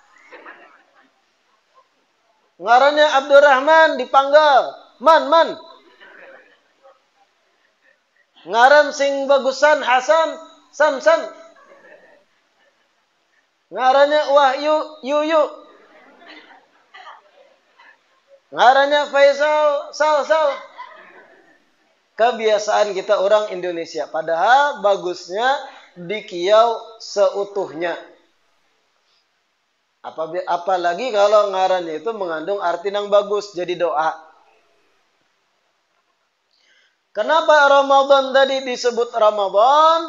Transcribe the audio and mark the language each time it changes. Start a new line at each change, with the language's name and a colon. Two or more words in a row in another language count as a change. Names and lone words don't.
Banjar: Ngarannya Abdurrahman dipanggal. Man. Ngaran sing bagusan Hasan, San. Ngarannya Wahyu, Yuyu. Ngarannya Faisal, Sal.
Indonesian: Kebiasaan kita orang Indonesia.
Banjar: Padahal bagusnya dikiau seutuhnya.
Indonesian: Apalagi kalau ngarannya itu mengandung arti yang bagus, jadi doa. Kenapa Ramadan tadi disebut Ramadan?